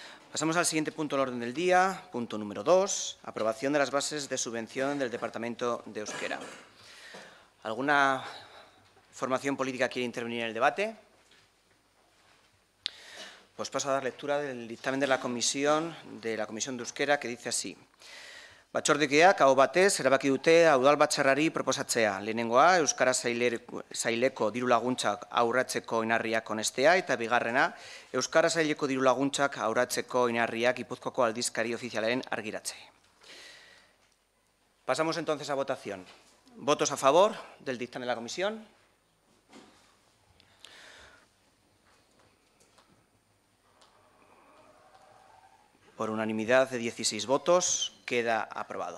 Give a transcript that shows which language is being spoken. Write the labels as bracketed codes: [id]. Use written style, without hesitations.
[es] Pasamos al siguiente punto del orden del día, punto número 2, aprobación de las bases de subvención del Departamento de Euskera. ¿Alguna formación política quiere intervenir en el debate? Pues paso a dar lectura del dictamen de la Comisión de Euskera, que dice así. [eu] Batzordekideak aho batez erabaki dute udalbatzarrari proposatzea. Lehenengoa, Euskara Saileko diru-laguntzak aurratzeko oinarriak onestea, eta bigarrena, Euskara Saileko diru-laguntzak aurratzeko oinarriak Gipuzkoako aldizkari ofizialaren argiratze. [es] Pasamos entonces a votación. ¿Votos a favor del dictamen de la Comisión? Por unanimidad de 16 votos, queda aprobado.